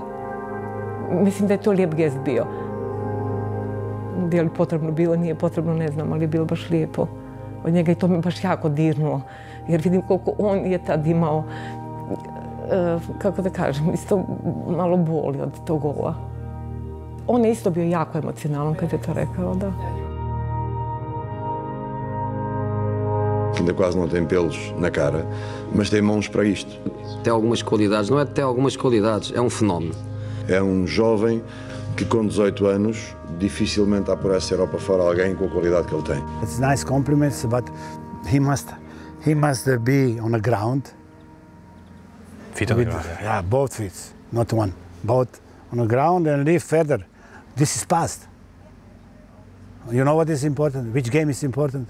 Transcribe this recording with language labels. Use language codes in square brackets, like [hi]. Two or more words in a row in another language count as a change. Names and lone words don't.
[hr] Mislim da je to lijep gest bio. Je li potrebno bilo, nije potrebno, ne znam, ali je bilo baš lijepo od njega i to me baš jako dirnulo. Jer vidim koliko on je tad imao, kako da kažem, isto malo boli od tog gola. On je isto bio jako emocionalan kad je to rekao, da. [pt] Ainda quase não tem pelos na cara, mas tem mãos para isto. Tem algumas qualidades, não é tem algumas qualidades, é fenómeno. É jovem que com 18 anos dificilmente há por essa Europa fora alguém com a qualidade que ele tem. [en] It's nice compliments, but he must be on the ground. Feet on the ground. Yeah, both feet, not one. Both on the ground and live further. This is past. You know what is important? Which game is important?